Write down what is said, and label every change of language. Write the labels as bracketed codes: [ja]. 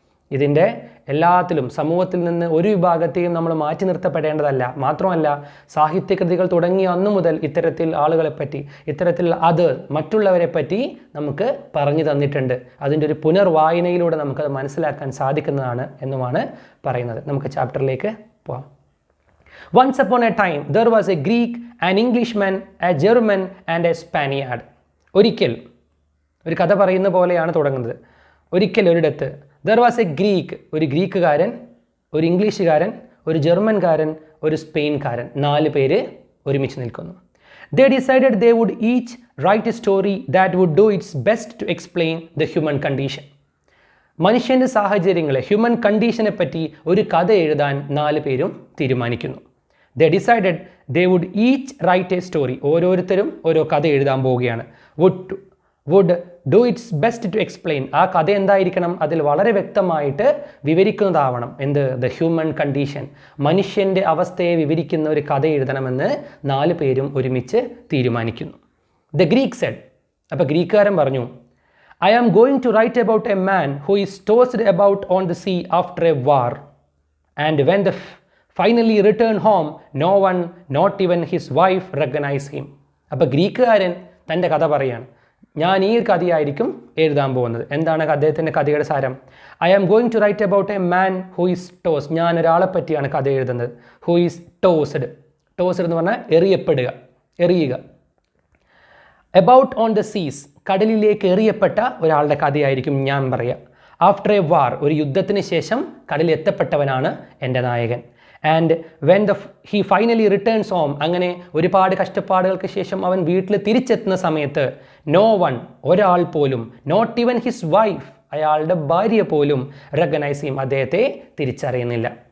[ml] ഇതിൻ്റെ എല്ലാത്തിലും സമൂഹത്തിൽ നിന്ന് ഒരു വിഭാഗത്തെയും നമ്മൾ മാറ്റി നിർത്തപ്പെടേണ്ടതല്ല. മാത്രമല്ല സാഹിത്യകൃതികൾ തുടങ്ങിയ അന്നു മുതൽ ഇത്തരത്തിൽ ആളുകളെപ്പറ്റി, ഇത്തരത്തിൽ അത് മറ്റുള്ളവരെ പറ്റി നമുക്ക് പറഞ്ഞു തന്നിട്ടുണ്ട്. അതിൻ്റെ ഒരു പുനർവായനയിലൂടെ നമുക്കത് മനസ്സിലാക്കാൻ സാധിക്കുന്നതാണ് എന്നുമാണ് പറയുന്നത്. നമുക്ക് ചാപ്റ്ററിലേക്ക് പോകാം. [en] Once upon a time there was a Greek, an Englishman, a German and a Spaniard. [ml] ഒരിക്കൽ, ഒരു കഥ പറയുന്ന പോലെയാണ് തുടങ്ങുന്നത്. ഒരിക്കൽ ഒരിടത്ത് [en] there was a Greek, [ml] ഒരു ഗ്രീക്കുകാരൻ, ഒരു ഇംഗ്ലീഷുകാരൻ, ഒരു ജർമ്മൻകാരൻ, ഒരു സ്പെയിൻകാരൻ, 4 പേര് ഒരുമിച്ച് നിൽക്കുന്നു. [en] They decided they would each write a story that would do its best to explain the human condition. [ml] മനുഷ്യൻ്റെ സാഹചര്യങ്ങളെ, ഹ്യൂമൻ കണ്ടീഷനെ പറ്റി ഒരു കഥ എഴുതാൻ 4 പേരും തീരുമാനിക്കുന്നു. [en] They decided they would each write a story. [ml] ഓരോരുത്തരും ഓരോ കഥ എഴുതാൻ പോവുകയാണ്. [en] would do its best to explain. [ml] ആ കഥ എന്തായിരിക്കണം? അതിൽ വളരെ വ്യക്തമായിട്ട് വിവരിക്കുന്നതാവണം. എന്ത്? ദ ഹ്യൂമൻ കണ്ടീഷൻ, മനുഷ്യൻ്റെ അവസ്ഥയെ വിവരിക്കുന്ന ഒരു കഥ എഴുതണമെന്ന് 4 പേരും ഒരുമിച്ച് തീരുമാനിക്കുന്നു. [en] the Greek said, [ml] അപ്പോൾ ഗ്രീക്കുകാരൻ പറഞ്ഞു, [en] I am going to write about a man who is tossed about on the sea after a war, and when they finally return home, no one, not even his wife, recognize him. [ml] അപ്പോൾ ഗ്രീക്കുകാരൻ തൻ്റെ കഥ പറയാണ്. ഞാൻ ഈ കഥയായിരിക്കും എഴുതാൻ പോകുന്നത്. എന്താണ് അദ്ദേഹത്തിൻ്റെ കഥയുടെ സാരം? [en] I am going to write about a man who is tossed. [ml] ഞാൻ ഒരാളെ പറ്റിയാണ് കഥ എഴുതുന്നത്. [en] Who is tossed. [ml] Tossed എന്ന് പറഞ്ഞാൽ എറിയുക. [en] About on the seas, [ml] കടലിലേക്ക് എറിയപ്പെട്ട ഒരാളുടെ കഥയായിരിക്കും ഞാൻ പറയുക. [en] after a war, [ml] ഒരു യുദ്ധത്തിന് ശേഷം കടലിൽ എത്തപ്പെട്ടവനാണ് എൻ്റെ നായകൻ. [en] and when he finally returns home, [ml] അങ്ങനെ ഒരുപാട് കഷ്ടപ്പാടുകൾക്ക് ശേഷം അവൻ വീട്ടിൽ തിരിച്ചെത്തുന്ന സമയത്ത് [en] no one, [ml] ഒരാൾ പോലും, [en] not even his wife, [ml] അയാളുടെ ഭാര്യ പോലും റെക്കഗ്നൈസ് ചെയ്യും, അദ്ദേഹത്തെ തിരിച്ചറിയുന്നില്ല.